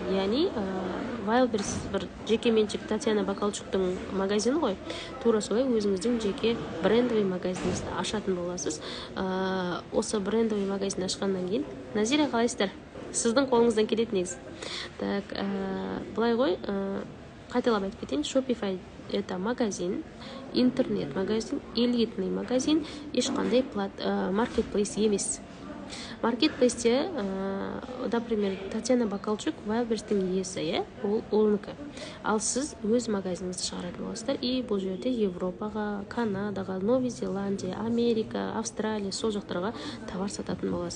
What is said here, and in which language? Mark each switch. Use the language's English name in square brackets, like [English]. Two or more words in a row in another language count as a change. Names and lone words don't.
[Kazakh] Яғни Wildberries бір жеке меншік Татьяна Бакалчуктың магазины ғой. Тура солай өзіңіздің жеке брендовый магазиніңізді ашатын боласыз. Осы [Russian] брендовый магазин [Kazakh] ашқаннан кейін, Назира, қалайсыздар? Сіздің қолыңыздан келеді негіз. Так, былай ғой, қайталап айтып кетейін. [Russian] Shopify это магазин, интернет-магазин, элитный магазин, [Kazakh] ешқандай маркетплейс емес. Маркетплейсте, например, Татьяна Бакалчук Wildberries-тің иесі, ол оныкі. Ал сіз өз магазиніңізді шығаратын боласыздар, и бұл жерде Европаға, Канадаға, Новый Зеландия, Америка, Австралия, сол жақтарға товар сататын боласыз.